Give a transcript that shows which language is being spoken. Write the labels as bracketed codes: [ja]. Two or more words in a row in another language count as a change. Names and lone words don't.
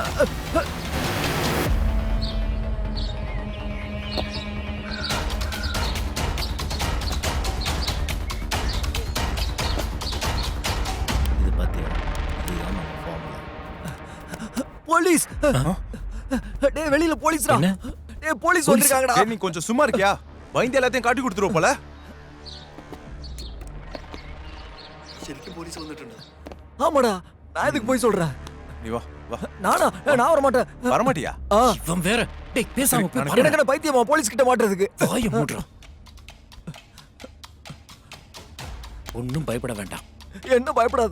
[ta] இது பாத்தியா, இதுதான் நம்ம ஃபார்முலா. போலீஸ். டேய் வெளியில போலீஸ்டா. டேய் போலீஸ் வந்திருக்காங்கடா. நீ கொஞ்சம் சும்மா இருக்கியா? பயந்து எல்லாத்தையும் காட்டி கொடுத்துருவோம் போல. [ml] ശരിക്കും പോലീസ് വന്നിട്ടുണ്ട്. [ta] ஆமாடா, நான் எதுக்கு போய் சொல்றேன்? நீ வா வா. நானா? நான் வர மாட்டேன். வரமாட்டியா? இவன் வேற. டேய் பேசாம போய் பாரு. எனக்கு பைத்தியமா போலீஸ் கிட்ட மாட்டுறதுக்கு. வாயை மூடுறா. ஒன்னும் பயப்பட வேண்டாம். என்ன பயப்படாத.